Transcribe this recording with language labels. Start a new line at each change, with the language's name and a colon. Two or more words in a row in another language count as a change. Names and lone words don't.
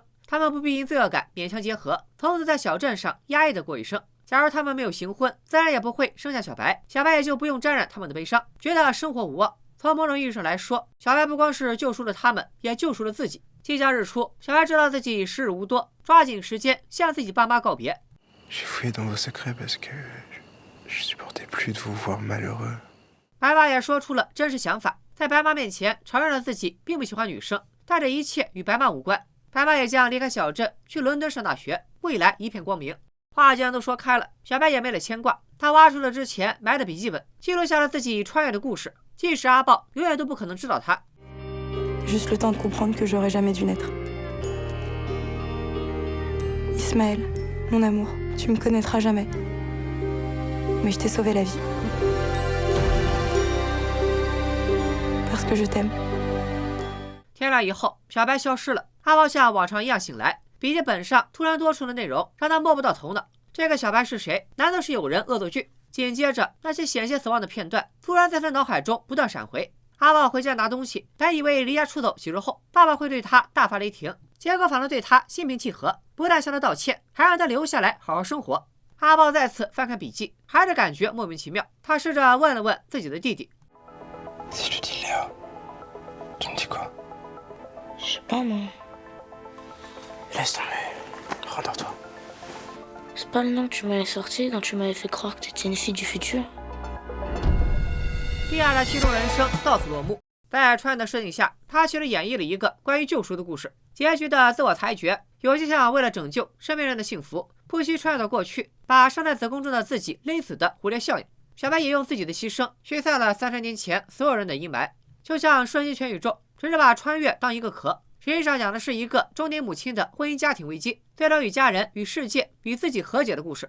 Chinese: 他们不必因罪恶感勉强结合，从此在小镇上压抑的过一生。假如他们没有行婚，自然也不会生下小白，小白也就不用沾染他们的悲伤，觉得生活无望。从某种意义上来说，小白不光是救赎了他们，也救赎了自己。即将日出，小白知道自己时日无多，抓紧时间向自己爸妈告别。
French: J'ai fouillé dans vos secrets parce que je supportais plus de vous voir malheureux。
Chinese: 白妈也说出了真实想法，在白妈面前承认了自己并不喜欢女生，但这一切与白妈无关。白妈也将离开小镇，去伦敦上大学，未来一片光明。话既然都说开了，小白也没了牵挂。他挖出了之前埋的笔记本，记录下了自己穿越的故事，即使阿豹永远都不可能知道他。
French: Juste le temps de comprendre que j'aurais jamais dû naître. Ismaël, mon amour, tu me connaîtras jamais. Mais je t'ai sauvé la vie. Parce que je t'aime.
Chinese: 天亮以后，小白消失了。阿豹像往常一样醒来，笔记本上突然多出的内容让他摸不到头脑。这个小白是谁？难道是有人恶作剧？紧接着，那些险些死亡的片段突然在他脑海中不断闪回。阿豹回家拿东西，本以为离家出走几日后，爸爸会对他大发雷霆，结果反而对他心平气和，不但向他道歉，还让他留下来好好生活。阿豹再次翻看笔记，还是感觉莫名其妙。他试着问了问自己的弟弟
French: Si je dis Léa, tu me dis quoi? Je sais pas, moi. Laisse tomber. Rendors-toi. C'est pas le nom que tu m'avais sorti quand tu m'avais fait croire que t'étais une fille du futur.
Chinese: 莉亚的七种人生到此落幕。在川的设定下，他其实演绎了一个关于救赎的故事。结局的自我裁决，有些像为了拯救身边人的幸福，不惜穿越到过去，把生在子宫中的自己勒死的蝴蝶效应。小白也用自己的牺牲驱散了30年前所有人的阴霾，就像瞬息全宇宙，只是把穿越当一个壳，实际上讲的是一个中年母亲的婚姻家庭危机，最终与家人、与世界、与自己和解的故事。